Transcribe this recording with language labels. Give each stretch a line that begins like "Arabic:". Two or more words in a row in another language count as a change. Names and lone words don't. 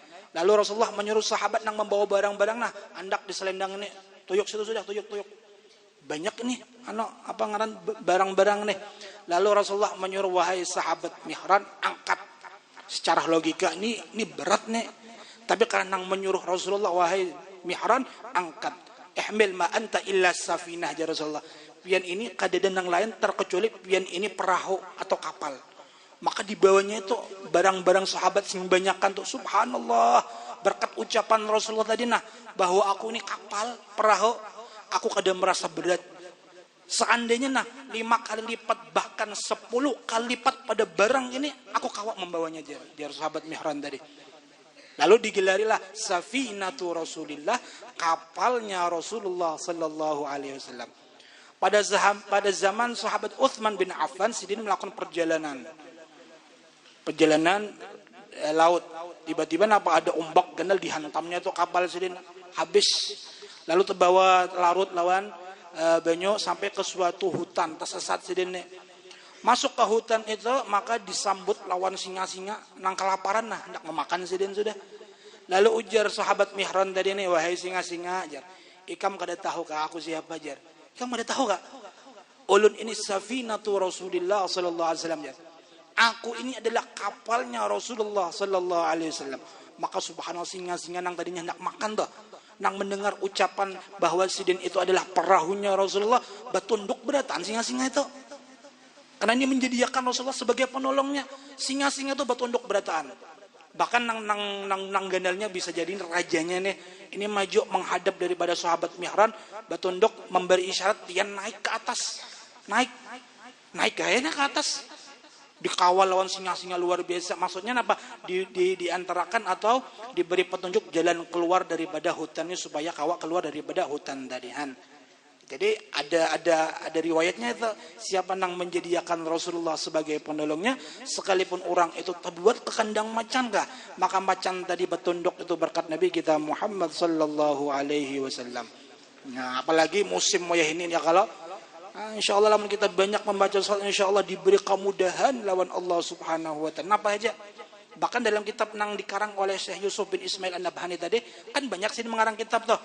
Banjar: Lalu Rasulullah menyuruh sahabat yang membawa barang-barang, nah andak di selendang ini, tuyuk situ sudah, tuyuk. Banyak nih, barang-barang nih. Lalu Rasulullah menyuruh, wahai sahabat Mihran, angkat. Secara logika ini berat nih. Tapi karena menyuruh Rasulullah, wahai Mihran, angkat.
Arabic: Ihmil ma anta illa safinah ya Rasulullah.
Banjar: Pian ini kadadan yang lain terkecuali pian ini perahu atau kapal. Maka di bawahnya itu barang-barang sahabat sing banyakan tuh, subhanallah, berkat ucapan Rasulullah tadi nah bahwa aku ini kapal, perahu, aku kada merasa berat. Seandainya nah 5 kali lipat bahkan 10 kali lipat pada barang ini aku kawak membawanya dia sahabat Mihran tadi. Lalu digelarilah Safinatu Rasulillah, kapalnya Rasulullah
Arabic: sallallahu alaihi wasallam.
Banjar: Pada zaman sahabat Utsman bin Affan sidin melakukan perjalanan laut. Tiba-tiba ada ombak gandal dihantamnya itu kapal sidin habis. Lalu terbawa larut lawan banyu sampai ke suatu hutan, tersesat sidin. Masuk ke hutan itu maka disambut lawan singa-singa nang kelaparan nah hendak memakan sidin sudah. Lalu ujar sahabat Mihran tadi ini, wahai singa-singa jar, ikam kada tahu kah aku siapa jar? Ikam kada tahu kah? Ulun ini Safinatu Rasulillah
Arabic: sallallahu alaihi wasallam
Banjar: jar. Aku ini adalah kapalnya Rasulullah
Arabic: sallallahu alaihi wasallam.
Banjar: Maka subhanallah singa-singa nang tadinya hendak makan tuh, nang mendengar ucapan bahwa sidin itu adalah perahunya Rasulullah, batunduk beratan singa-singa itu. Karena ini menjadikan Rasulullah sebagai penolongnya. Singa-singa itu batunduk berataan. Bahkan nang gandalnya bisa jadi rajanya nih. Ini maju menghadap daripada sahabat Mihran, batunduk memberi isyarat dia naik ke atas. Naik kayaknya ke atas. Dikawal lawan singa-singa luar biasa. Maksudnya apa? Diantarakan atau diberi petunjuk jalan keluar daripada hutannya supaya kawak keluar daripada hutan tadian. Jadi ada riwayatnya itu, siapa yang menjadikan Rasulullah sebagai penolongnya, sekalipun orang itu terbuat ke kandang macan kah, maka macan tadi bertunduk itu berkat Nabi kita Muhammad
Arabic: sallallahu alaihi wasallam.
Banjar: Nah, apalagi musim wayah ini ya, kalau insyaallah lamun kita banyak membaca salat, insyaallah diberi kemudahan lawan
Arabic: Allah Subhanahu wa taala.
Banjar: Apa aja? Bahkan dalam kitab yang dikarang oleh Syekh Yusuf bin Ismail An-Nabhani tadi, kan banyak sih mengarang kitab tuh.